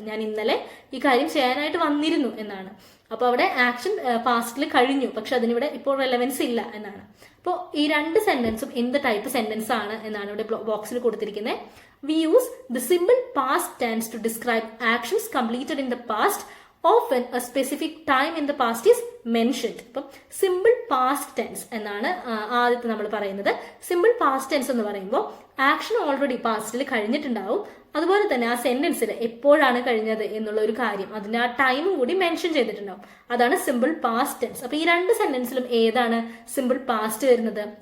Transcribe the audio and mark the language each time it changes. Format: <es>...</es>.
<ml>ഞാൻ ഇന്നലെ ഈ കാര്യം ചെയ്യാനായിട്ട് വന്നിരുന്നു എന്നാണ്. അപ്പോൾ അവിടെ ആക്ഷൻ പാസ്റ്റിൽ കഴിഞ്ഞു, പക്ഷെ അതിനിവിടെ ഇപ്പോൾ റെലവൻസ് ഇല്ല എന്നാണ്. അപ്പോൾ ഈ രണ്ട് സെന്റൻസും എന്ത് ടൈപ്പ് സെന്റൻസ് ആണ് എന്നാണ് ഇവിടെ ബോക്സിൽ കൊടുത്തിരിക്കുന്നത്.</ml> <en>We use the simple past tense to describe actions completed in the past. Often a specific time in the past is mentioned.</en> <ml>അപ്പം സിമ്പിൾ പാസ്റ്റ് ടെൻസ് എന്നാണ് ആദ്യത്തെ നമ്മൾ പറയുന്നത്. സിമ്പിൾ പാസ്റ്റ് ടെൻസ് എന്ന് പറയുമ്പോൾ ആക്ഷൻ ഓൾറെഡി പാസ്റ്റിൽ കഴിഞ്ഞിട്ടുണ്ടാവും, അതുപോലെ തന്നെ ആ സെന്റൻസിൽ എപ്പോഴാണ് കഴിഞ്ഞത് എന്നുള്ള ഒരു കാര്യം, അതിന്റെ ആ ടൈമും കൂടി മെൻഷൻ ചെയ്തിട്ടുണ്ടാവും. അതാണ് സിമ്പിൾ പാസ്റ്റ് ടെൻസ്. അപ്പൊ ഈ രണ്ട് സെന്റൻസിലും ഏതാണ് സിമ്പിൾ പാസ്റ്റ് വരുന്നത്?</ml>